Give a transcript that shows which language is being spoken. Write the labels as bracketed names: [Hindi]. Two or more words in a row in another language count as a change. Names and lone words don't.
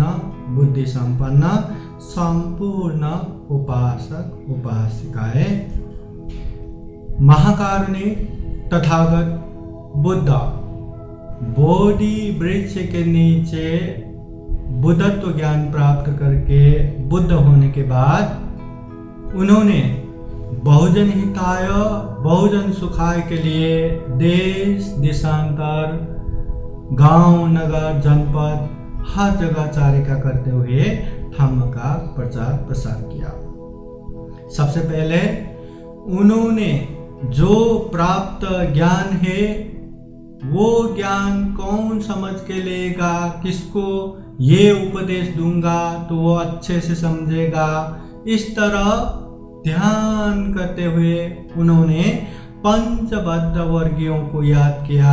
[Hindi] बुद्धि संपन्न संपूर्ण उपासक उपासिकाएं, महाकारुणिक तथागत बुद्ध बोधि वृक्ष के नीचे बुद्धत्व ज्ञान प्राप्त करके बुद्ध होने के बाद उन्होंने [Pali] बहुजन हिताय बहुजन सुखाय [Hindi] के लिए देश देशांतर गांव नगर जनपद हर जगह चारिका करते हुए धम्म का प्रचार प्रसार किया। सबसे पहले उन्होंने जो प्राप्त ज्ञान है वो ज्ञान कौन समझ के लेगा, किसको ये उपदेश दूंगा तो वो अच्छे से समझेगा, इस तरह ध्यान करते हुए उन्होंने पंचबद्ध वर्गीयों को याद किया।